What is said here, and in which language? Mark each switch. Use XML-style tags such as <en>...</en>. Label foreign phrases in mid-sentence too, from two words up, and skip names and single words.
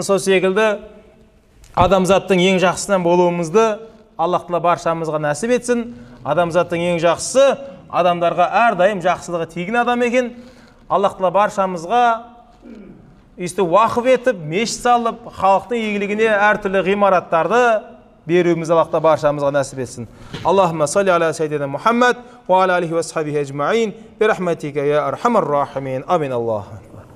<kk>Сол секілді адамзаттың ең жақсысынан болуымызды Аллах Тағала баршамызға нәсіп етсін. Адамзаттың ең жақсысы адамдарға әрдайым жақсылығы тиген адам екен. Аллах Тағала баршамызға өйстіп уақып етіп, мешіт салып, халықтың игілігіне әртүрлі ғимараттарды беруіміз Аллах Тағала баршамызға нәсіп етсін.</kk> <ar>اللهم صل على سيدنا محمد و على آله و أصحابه أجمعين برحمتك يا أرحم الراحمين. آمين الله.</ar>